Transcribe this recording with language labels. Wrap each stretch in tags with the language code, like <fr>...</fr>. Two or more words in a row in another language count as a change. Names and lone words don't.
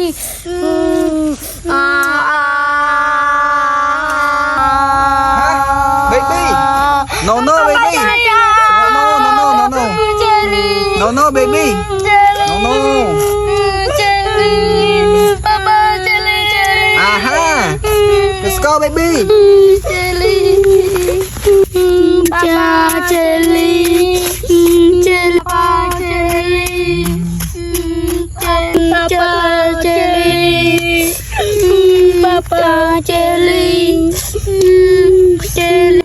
<en>Baby, no, no, baby. No, baby. No, no. Jelly. Papa, jelly, jelly. Aha. Let's go, baby. Jelly. Papa, jelly. Jelly. Papa, jelly. Papa, jelly. Papa, jelly. Jelly.</en>